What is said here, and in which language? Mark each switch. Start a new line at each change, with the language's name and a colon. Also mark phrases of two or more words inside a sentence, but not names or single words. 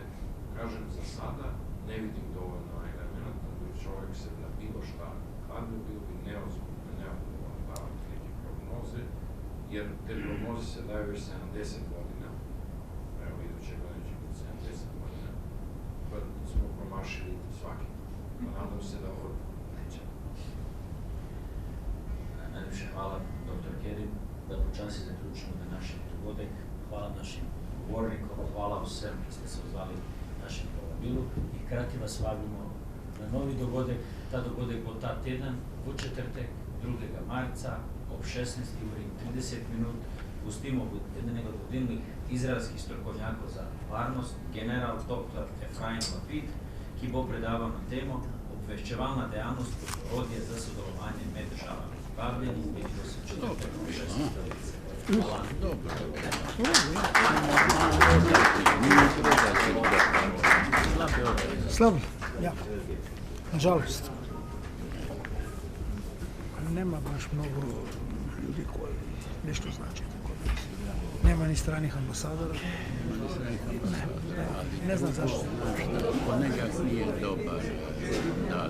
Croatian: Kažem, za sada ne vidim dovoljno elemenata da bi čovjek se na bilo šta kladio, bilo bi neozbiljno davati neke prognoze, jer te prognoze se daju već 70 godina, evo iduće godine će biti 70 godina, pa smo promašili svaki. Pa nadam se da ovo neće. Najljepše hvala, dr.
Slovenian: Kerim, da počasi zaključimo današnji dogodek. Hvala našim govornikom, hvala vsem, ki ste se odzvali našem povabilu i hkrati vas vabimo na novi dogodek. Ta dogodek bo ta teden v četrtek, 2. marca ob 16:30. Gostimo enega od vodilnih izraelskih strokovnjakov za varnost, general dr. Efraim Lapid, ki bo predaval na temo obveščevalna dejavnost kot orodje za sodelovanje med državami. Vabljeni, vidimo se v četrtek ob 16:30. Hvala. Slabo, ja.
Serbian: Nažalost. Nema baš mnogo ljudi koji nešto znači. Nema ni stranih ambasadora. Ne znam zašto. Ponekad nije dobar datum.